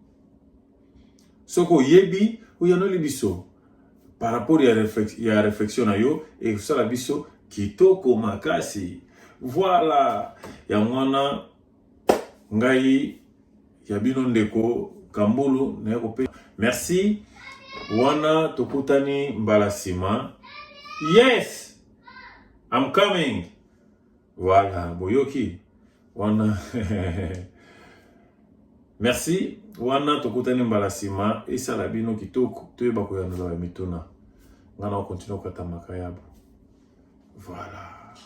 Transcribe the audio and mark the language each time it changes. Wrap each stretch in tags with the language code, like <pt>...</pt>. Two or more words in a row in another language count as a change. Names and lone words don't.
<ln>soko yebi uyanoli biso</ln> <fr>par rapport</fr> <ln>ya réflexion na yo et kosala biso kitoko makasi voilà ya mwana ngai ya bino ndeko Kambulu na yokope merci wana tokutani mbala sima</ln> <en>yes I'm coming</en> <ln>voilà boyoki wana merci wana tokutani mbala sima esala bino kitoko toyeba koyanola mituna ngana continue kotamaka yabo voilà</ln>